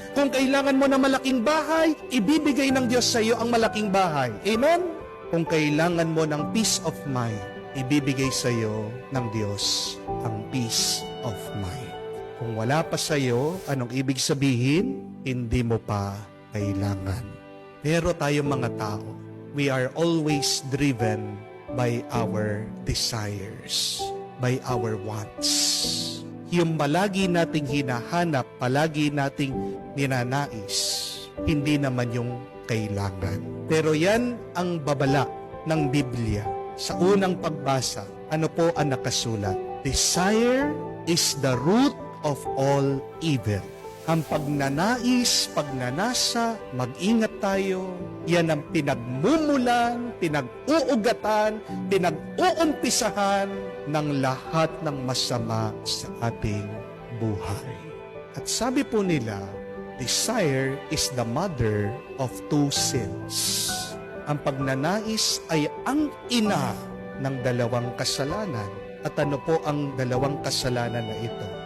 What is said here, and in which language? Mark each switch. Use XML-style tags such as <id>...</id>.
<tl>Kung kailangan mo ng malaking bahay, ibibigay ng Diyos sa iyo ang malaking bahay. Amen? Kung kailangan mo ng peace of mind, ibibigay sa iyo ng Diyos ang peace of mind. Kung wala pa sa iyo, anong ibig sabihin? Hindi mo pa kailangan. Pero tayong mga tao,</tl> <en>we are always driven by our desires, by our wants.</en> <tl>Yung palagi nating hinahanap, palagi nating ninanais, hindi naman yung kailangan. Pero yan ang babala ng Biblia. Sa unang pagbasa, ano po ang nakasulat?</tl> <en>Desire is the root of all evil.</en> <tl>Ang pagnanais, pagnanasa, mag-ingat tayo, yan ang pinagmumulan, pinag-uugatan, pinag-uumpisahan ng lahat ng masama sa ating buhay. At sabi po nila,</tl> <en>desire is the mother of two sins.</en> <tl>Ang pagnanais ay ang ina ng dalawang kasalanan. At ano po ang dalawang kasalanan na ito?</tl>